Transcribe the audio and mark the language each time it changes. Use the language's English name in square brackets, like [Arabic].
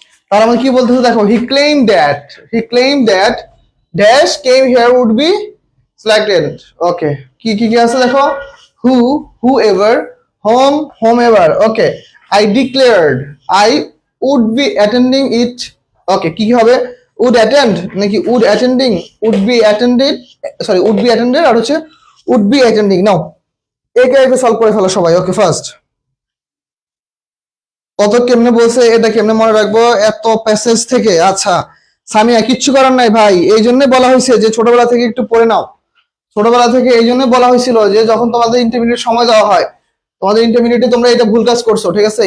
[Bangla] তার মানে কি বলতেছে দেখো, [English] he claimed that dash came here would be selected. [Bangla] ওকে, কি আছে দেখো, whoever, whomever। [English] Okay, I declared I would be attending it। Okay, কি হবে, would attend নাকি would attending, would be attended, sorry would be attended আর হচ্ছে would be attending। [Bangla] নাও একে একে solve করে ফেলো সবাই। ওকে, ফার্স্ট কত কেমনে বলছে, এটা কেমনে মনে রাখবো এত প্যাসেজ থেকে? আচ্ছা সামিয়া, কিচ্ছু করার নাই ভাই, এই জন্য বলা হয়েছে যে ছোটবেলা থেকে একটু পড়ে নাও। ছোটবেলা থেকে এই জন্য বলা হয়েছিল যে যখন তোমাদের ইন্টারমিডিয়েট সময় দেওয়া হয়, তোমাদের ইন্টারমিডিয়েটে তোমরা এটা ভুল কাজ করছো, ঠিক আছে?